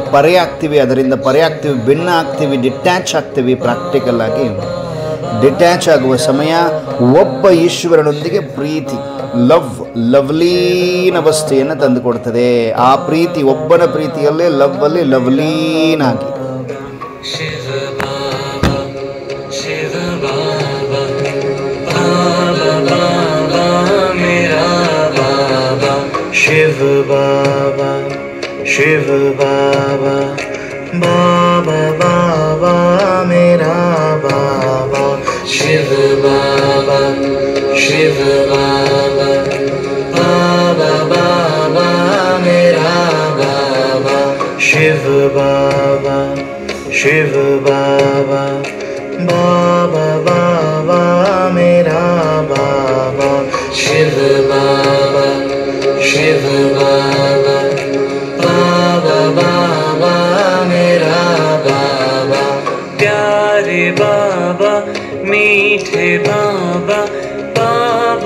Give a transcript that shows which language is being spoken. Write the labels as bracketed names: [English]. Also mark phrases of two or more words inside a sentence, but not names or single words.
[Kannada] ಅದರಿಂದ ಪರೆ ಆಗ್ತೀವಿ, ಭಿನ್ನ ಆಗ್ತೀವಿ, ಡಿಟ್ಯಾಚ್ ಆಗ್ತೀವಿ. ಪ್ರಾಕ್ಟಿಕಲ್ ಆಗಿ ಡಿಟ್ಯಾಚ್ ಆಗುವ ಸಮಯ ಒಬ್ಬ ಈಶ್ವರನೊಂದಿಗೆ ಪ್ರೀತಿ ಲವ್ಲೀನ್ ಅವಸ್ಥೆಯನ್ನು ತಂದುಕೊಡ್ತದೆ. ಆ ಪ್ರೀತಿ ಒಬ್ಬನ ಪ್ರೀತಿಯಲ್ಲೇ ಲವ್ವಲ್ಲಿ ಲವ್ಲೀನ್ ಆಗಿ [Hindi] शिव बाबा शिव बाबा बाबा बाबा मेरा बाबा शिव बाबा शिव बाबा बाबा बाबा मेरा बाबा शिव बाबा शिव बाबा बाबा बाबा मेरा बाबा शिव बाबा शिव बाबा बाबा बाबा मेरा बाबा शिव बाबा शिव बाबा बाबा बाबा मेरा बाबा प्यारे बाबा मीठे बाबा बाबा